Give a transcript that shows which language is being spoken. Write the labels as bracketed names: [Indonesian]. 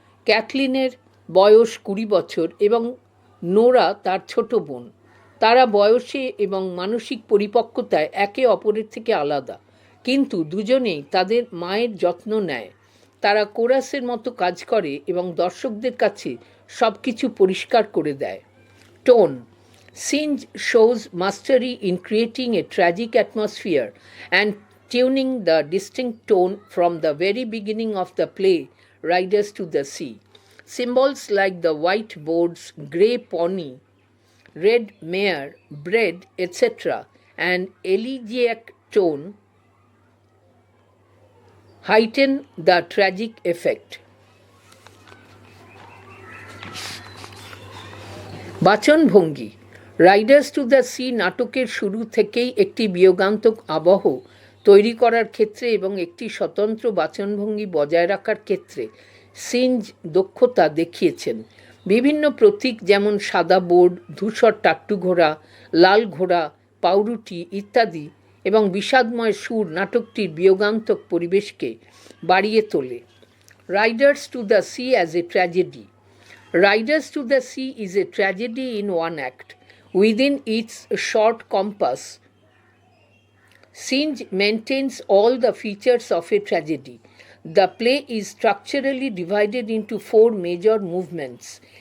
[Bangla] ক্যাথলিনের বয়স 20 বছর এবং নোরা তার ছোট বোন। তারা বয়সে এবং মানসিক পরিপক্কতায় একে অপরের থেকে আলাদা, কিন্তু দুজনেই তাদের মায়ের যত্ন নেয়। তারা কোরাসের মতো কাজ করে এবং দর্শকদের কাছে সব কিছু পরিষ্কার করে দেয়। [English] Tone. Singe shows mastery in creating a tragic atmosphere and tuning the distinct tone from the very beginning of the play, Riders to the Sea. Symbols like the white boards, grey pony, red mare, bread, etc., and elegiac tone heighten the tragic effect. [Bangla] বাচনভঙ্গি. Riders to the sea নাটকের শুরু থেকেই একটি বিয়োগান্তক আবহ তৈরি করার ক্ষেত্রে এবং একটি স্বতন্ত্র বাচনভঙ্গি বজায় রাখার ক্ষেত্রে সিঞ্জ দক্ষতা দেখিয়েছেন। বিভিন্ন প্রতীক যেমন সাদা বোর্ড, ধূসর টাট্টু ঘোড়া, লাল ঘোড়া, পাউরুটি ইত্যাদি এবং বিষাদময় সুর নাটকটির বিয়োগান্তক পরিবেশকে বাড়িয়ে তোলে। [English] Riders to the sea as a tragedy. Riders to the Sea is a tragedy in one act. Within its short compass, Singe maintains all the features of a tragedy. The play is structurally divided into 4 major movements.